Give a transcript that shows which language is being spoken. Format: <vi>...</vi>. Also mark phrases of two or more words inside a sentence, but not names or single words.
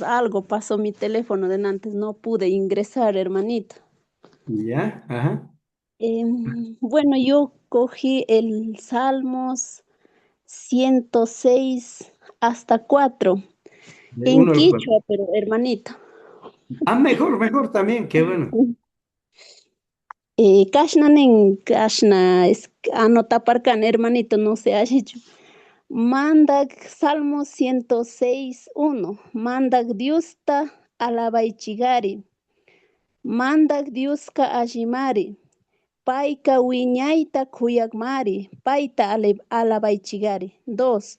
<es>Algo pasó mi teléfono de antes. No pude ingresar, hermanito. ¿Ya? Ajá. Bueno, yo cogí el Salmos 106 hasta 4. De En 1 al 4. quichua, pero hermanito. Ah, mejor, mejor también, qué bueno.</es> <qu>Kashna, anotaparcan, hermanito,</qu> <es>no se ha hecho.</es> <qu>Mandak, Salmo 106:1. Mandak Diusta alabaichigari. Mandak Diuska ajimari. Paika wiñaita kuyakmari. Paita alabaichigari. 2.</qu>